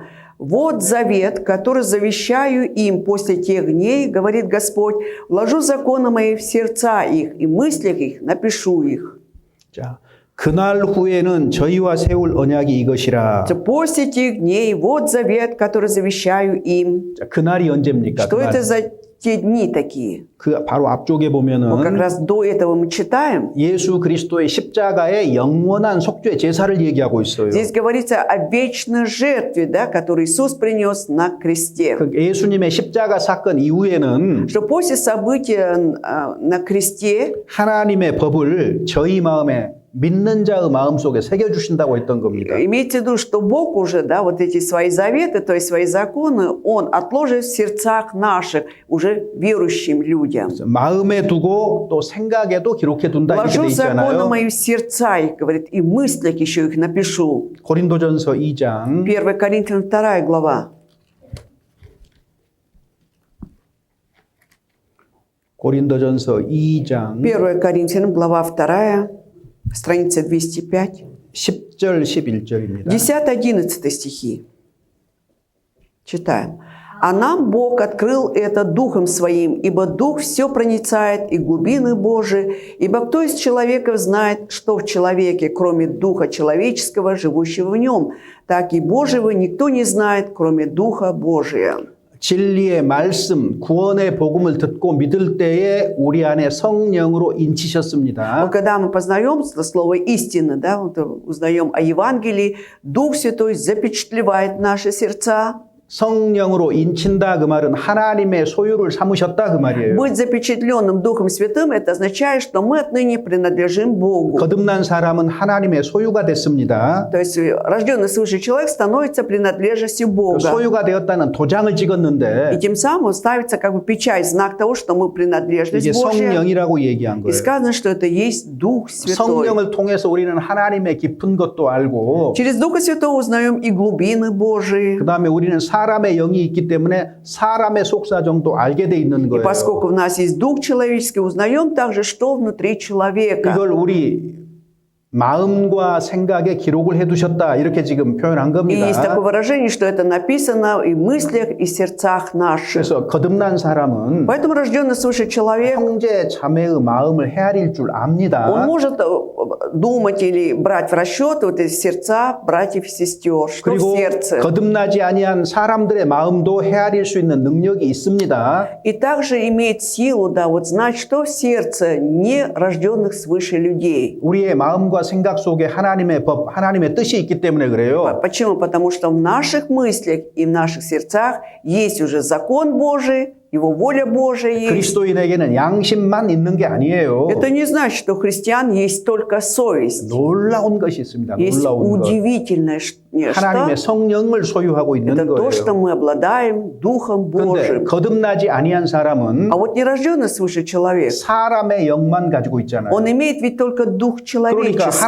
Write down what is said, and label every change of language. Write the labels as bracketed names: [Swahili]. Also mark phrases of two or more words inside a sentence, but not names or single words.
[Russian] «Вот завет, который завещаю им после тех дней, говорит Господь, вложу законы мои в сердца их, и мыслях их напишу их». [Korean] 자, 그날 후에는 저희와 세울 언약이 이것이라. [Russian] После тех дней, вот завет, который завещаю им. [Korean] 자, 그날이 언제입니까? [Russian] Что [Korean] 그날. [Russian] это за те дни такие? [Korean] 그 바로 앞쪽에 [Russian] Вот как [Korean] 보면은 [Russian] раз до этого мы читаем. [Korean] 예수 그리스도의 십자가의 영원한 속죄 제사를 얘기하고 있어요. [Russian] Здесь говорится о вечной жертве, да, которую Иисус принес на кресте. [Korean] 그 예수님의 십자가 사건 이후에는 [Russian] Что после события на кресте [Korean] 하나님의 법을 저희 마음에 믿는 자의 마음속에 새겨 주신다고 했던 겁니다. [Russian] имеется в виду, что Бог уже, да, вот эти свои заветы, то есть свои законы, Он отложит в сердцах наших, уже верующим людям. [Korean] 마음에 두고 또 생각에도 기록해 둔다 이렇게 돼 [Russian] «Вложу законы [Korean] 있잖아요. [Russian] мои в сердца их», говорит, «и в мыслях еще их напишу». [Korean] 고린도전서 2장 [Russian] 1 Коринфянам 2 глава. [Korean] 고린도전서 2장 [Russian] 1 Коринфянам, глава 2, страница 205. [Korean] 10절 11절입니다. [Russian] 10-11 стихи. Читаем. «А нам Бог открыл это Духом Своим, ибо Дух все проницает и глубины Божии, ибо кто из человеков знает, что в человеке, кроме Духа человеческого, живущего в нем, так и Божьего никто не знает, кроме Духа Божия». [Korean] 진리의 말씀, 구원의 복음을 듣고 믿을 때에 우리 안에 성령으로 인치셨습니다. [Russian] Вот когда мы познаем слово истины, да, вот узнаем о Евангелии, Дух Святой запечатлевает наши сердца. [Korean] 성령으로 인친다 그 말은 하나님의 소유를 삼으셨다 그 말이에요. [Russian] Быть запечатленным Духом Святым, это означает, что мы отныне принадлежим Богу. [Korean] 거듭난 사람은 하나님의 소유가 됐습니다. [Russian] То есть рожденный свыше человек становится принадлежностью [Korean] 그 [Russian] Бога. [Korean] 소유가 되었다는 도장을 [Russian] И [Korean] 찍었는데 [Russian] тем самым ставится как бы печать, знак того, что мы [Korean] 이게 [Russian] принадлежность Божья. [Korean] 성령이라고 얘기한 [Russian] И [Korean] 거예요. [Russian] сказано, что это есть Дух Святой. [Korean] 성령을 통해서 우리는 하나님의 깊은 것도 알고 [Russian] Через Духа Святого узнаем и глубины Божии. [Korean] 그 다음에 우리는 사람의 영이 있기 때문에 사람의 속사정도 알게 돼 있는 [Russian] И [Korean] 거예요. [Russian] поскольку в нас есть Дух человеческий, узнаем также, что внутри человека. [Korean] 이걸 우리 마음과 생각에 기록을 해두셨다 이렇게 지금 표현한 [Russian] И есть [Korean] 겁니다. [Russian] такое выражение, что это написано и в мыслях, и в сердцах наших. [Korean] 그래서 거듭난 사람은 [Russian] Поэтому рожденный свыше человек, [Korean] 형제 자매의 마음을 헤아릴 줄 [Russian] он [Korean] 압니다. [Russian] может думать или брать в расчет вот эти сердца братьев и сестер, что в [Korean] 그리고 [Russian] сердце. [Korean] 거듭나지 아니한 사람들의 마음도 헤아릴 수 있는 능력이 있습니다. [Russian] И также имеет силу, да, вот знать, что в сердце нерожденных свыше людей. [Korean] 우리의 마음과 생각 속에 하나님의 법, 하나님의 뜻이 있기 때문에 그래요. [Russian] Почему? Потому что в наших мыслях и в наших сердцах есть уже закон Божий, Его воля Божия есть. [Korean] 그리스도인에게는 양심만 있는 게 아니에요. [Russian] Это не значит, что у христиан есть только совесть. [Korean] 놀라운 것이 있습니다. [Russian] Есть [Korean] 놀라운 것. [Russian] удивительное [Korean] 하나님의 [Russian] что [Korean] 성령을 소유하고 있는 [Russian] это то, что [Korean] 거예요. [Russian] мы обладаем Духом [Korean] 그런데 [Russian] Божьим. [Korean] 거듭나지 아니한 사람은 [Russian] А вот нерожденный свыше человек, [Korean] 사람의 영만 가지고 있잖아요. [Russian] он имеет ведь только Дух [Korean] 그러니까 [Russian] человеческий.